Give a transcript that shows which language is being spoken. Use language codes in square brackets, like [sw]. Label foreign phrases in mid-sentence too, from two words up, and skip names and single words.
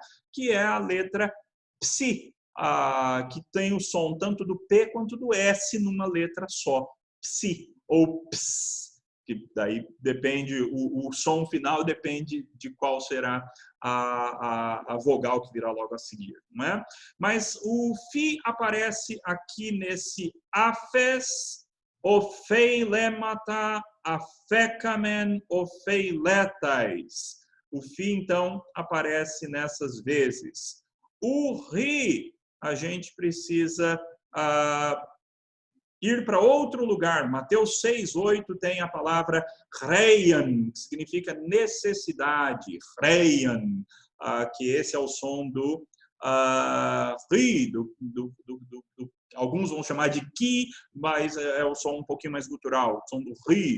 [pt] Que é a letra psi, que tem o som tanto do P quanto do S numa letra só, psi, ou ps, que daí depende, o som final depende de qual será a vogal que virá logo a seguir, não é? Mas o fi aparece aqui nesse [el] ἄφες, ὀφειλήματα, ἀφήκαμεν, ὀφειλέταις. [pt] O fi, então, aparece nessas vezes. O ri, a gente precisa ir para outro lugar. Mateus 6:8 tem a palavra reian, que significa necessidade, reian, que esse é o som do ri, alguns vão chamar de ki, mas é o som um pouquinho mais gutural, o som do ri.